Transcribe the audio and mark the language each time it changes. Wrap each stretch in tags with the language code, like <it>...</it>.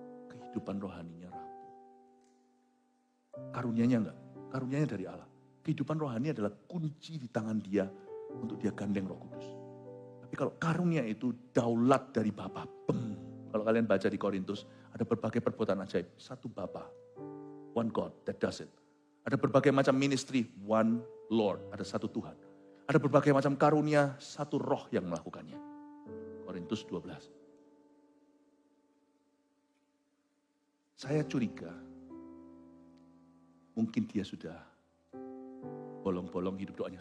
<id>Kehidupan rohaninya rapuh. Karunianya enggak. Karunianya dari Allah. Kehidupan rohani adalah kunci di tangan dia untuk dia gandeng Roh Kudus. Tapi kalau karunia itu daulat dari Bapa. Kalau kalian baca di Korintus, ada berbagai perbuatan ajaib. Satu Bapa,</id> <en>one God that does it.</en> <id>Ada berbagai macam ministry,</id> <en>one Lord,</en> <id>ada satu Tuhan. Ada berbagai macam karunia, satu roh yang melakukannya. Korintus 12. Saya curiga, mungkin dia sudah bolong-bolong hidup doanya.</id>